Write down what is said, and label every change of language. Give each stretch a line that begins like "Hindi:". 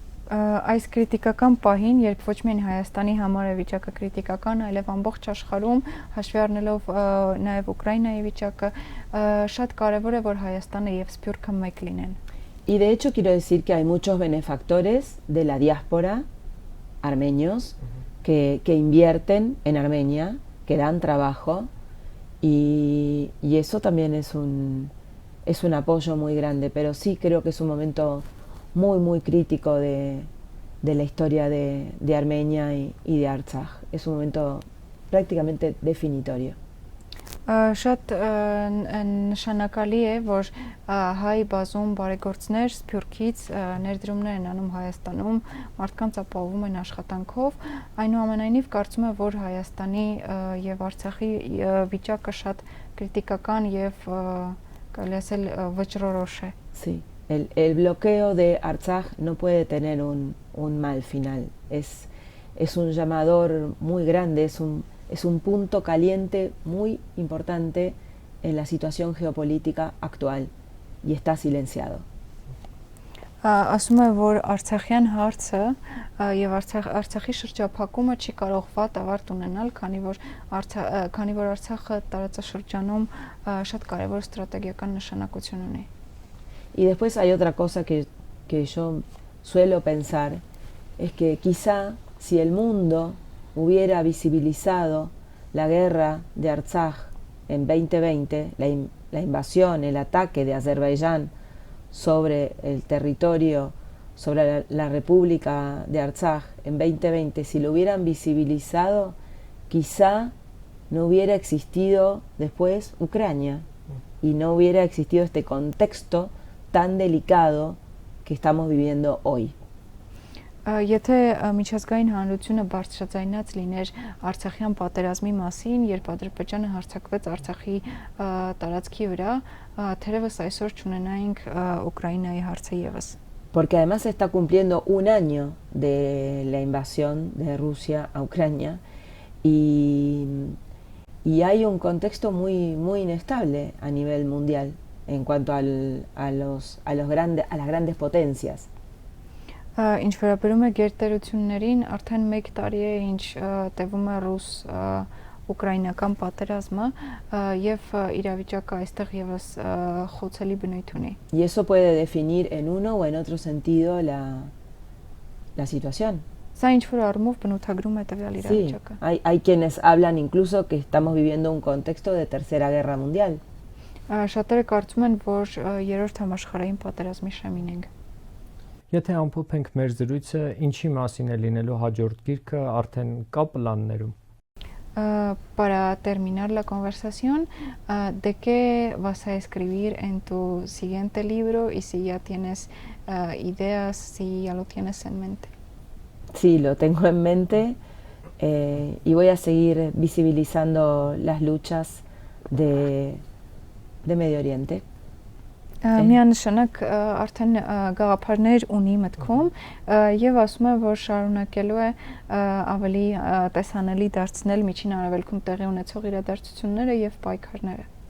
Armenian: Այս քրիտիկական պահին, երբ ոչ միայն Հայաստանի համար է վիճակը քրիտիկական, այլև ամբողջ աշխարհում, հաշվի առնելով նաև Ուկրաինայի վիճակը, շատ կարևոր է, որ Հայաստանը եւ Սփյուռքը մեկ լինեն.
Spanish: Y de hecho quiero decir que hay muchos benefactores de la diáspora armenios que invierten en Armenia, que dan trabajo, y eso también es un apoyo muy grande, pero sí creo que es un momento muy crítico de la historia de Armenia y de Artsaj. Es un momento prácticamente definitorio.
Armenian: Շատ նշանակալի է, որ հայ բազում բարեգործներ Սփյուռքից ներդրումներ են անում Հայաստանում, մարդկանց ապահովում են աշխատանքով, այնուամենայնիվ կարծում եմ, որ Հայաստանի եւ Արցախի վիճակը շատ քրիտիկական եւ կարելի ասել վճռորոշ է.
Spanish: Sí. El bloqueo de Artsaj no puede tener un mal final. Es un llamador muy grande, es un punto caliente muy importante en la situación geopolítica actual y está silenciado.
Armenian: Ասում է, որ Արցախյան հարցը եւ Արցախի շրջափակումը չի կարող վատ ավարտ ունենալ, քանի որ Արցախը տարածաշրջանում շատ կարևոր ստրատեգիական նշանակություն ունի։
Spanish: Y después hay otra cosa que yo suelo pensar, es que quizá si el mundo hubiera visibilizado la guerra de Artsaj en 2020, la invasión, el ataque de Azerbaiyán sobre el territorio, sobre la República de Artsaj en 2020, si lo hubieran visibilizado, quizá no hubiera existido después Ucrania y no hubiera existido este contexto tan delicado que estamos viviendo hoy.
Armenian: Եթե միջազգային հանրությունը բարձրաձայնած լիներ Արցախյան պատերազմի մասին, երբ Ադրբեջանը հարձակվեց Արցախի տարածքի վրա, թերևս այսօր չունենայինք Ուկրաինայի հարցը եւս։
Spanish: Porque además se está cumpliendo un año de la invasión de Rusia a Ucrania y hay un contexto muy inestable a nivel mundial en cuanto a las grandes potencias.
Armenian: Ինչ վերաբերում է գերտերություններին, արդեն 1 տարի է ինչ տևում է ռուս-ուկրաինական պատերազմը եւ իրավիճակը այստեղ եւս խոցելի բնույթ ունի։
Spanish: Y eso puede definir en uno o en otro sentido la situación.
Armenian: Սա ինչ որ առումով բնութագրում է տվյալ
Spanish: Sí,
Armenian: իրավիճակը։
Spanish: hay quienes hablan incluso que estamos viviendo un contexto de Tercera Guerra Mundial.
Armenian: Շատերը կարծում են, որ 3-րդ համաշխարհային պատերազմի շեմին ենք։ Եթե ամփոփենք մեր զրույցը, ինչի մասին է լինելու հաջորդ գիրքը, արդեն կա պլաններում։
Spanish: Para terminar la conversación, ¿de qué vas a escribir en tu siguiente libro y si ya tienes ideas, si ya lo tienes en mente? Sí, lo tengo en mente y voy a seguir visibilizando las luchas de Medio Oriente.
Armenian: Միանշանակ արդեն գաղափարներ ունի մտքում եւ ասում է, որ շարունակելու է ավելի տեսանելի դարձնել միջին արևելքում տեղի ունեցող իրադարձությունները եւ պայքարները։